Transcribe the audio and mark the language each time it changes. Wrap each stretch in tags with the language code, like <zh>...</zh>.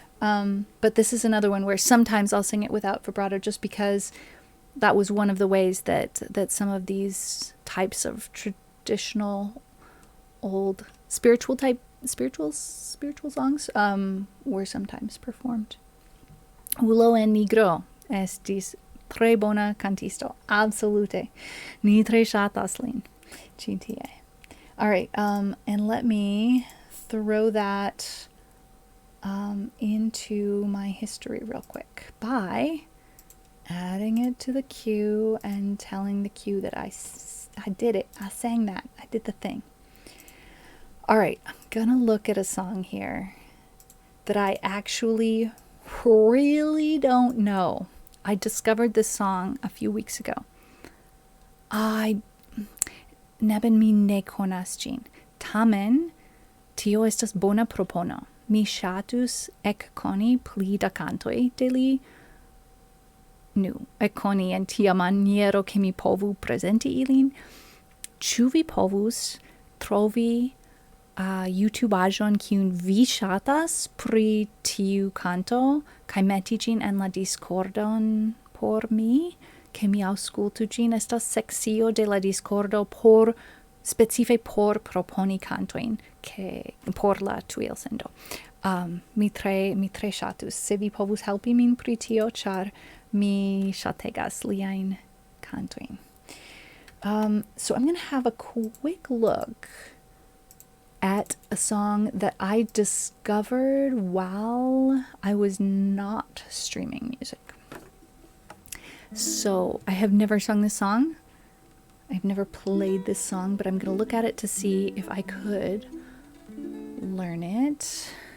<en>But this is another one where sometimes I'll sing it without vibrato, just because that was one of the ways that some of these types of traditional old spiritual songs were sometimes performed.</en> <eo>Ulo en negro estis tre bona cantisto, absolute. Ni tre ŝatas lin. Ĉi tie.</eo> <en>All right, and let me throw that into my history real quick by adding it to the queue and telling the queue that I did it. I sang that. I did the thing. All right, I'm gonna look at a song here that I actually really don't know. I discovered this song a few weeks ago.</en> <eo>Neben mi ne konas ĝin. Tamen, tio estas bona propono. Mi ŝatus ekkoni pli da kantoj de li. Nu, ekkoni en tia maniero ke mi povu prezenti ilin. Ĉu vi povus trovi YouTubeaĵon kiun vi ŝatas pri tiu kanto kaj meti ĝin en la Discordon por mi, ke mi aŭskultu ĝin? Estas sekcio de la Discordo specife por proponi kantojn por la tuilsendo. Mi tre ŝatus, se vi povus helpi min pri tio, ĉar mi ŝategas liajn kantojn.</eo> <en>So I'm going to have a quick look at a song that I discovered while I was not streaming music. So I have never sung this song. I've never played this song, but I'm going to look at it to see if I could learn it.</en>